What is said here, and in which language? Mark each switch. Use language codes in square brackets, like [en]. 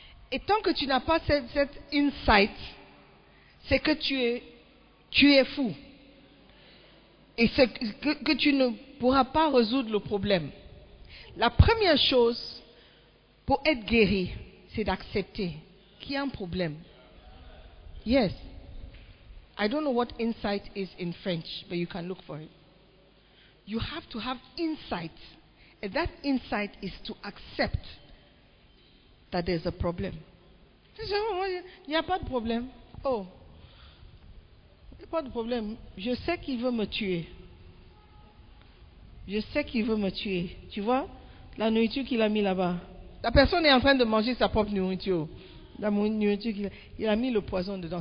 [fr] Et tant que tu n'as pas cette insight, c'est que tu es fou. Et c'est que tu ne pourras pas résoudre le problème. La première chose pour être guéri, c'est d'accepter qu'il y a un problème. [en] Yes. I don't know what insight is in French, but you can look for it. You have to have insight. And that insight is to accept that there's a problem. [fr] Il n'y a pas de problème. Oh, il n'y a pas de problème. Je sais qu'il veut me tuer. Je sais qu'il veut me tuer. Tu vois, la nourriture qu'il a mis là-bas. La personne est en train de manger sa propre nourriture. La nourriture il a mis le poison dedans.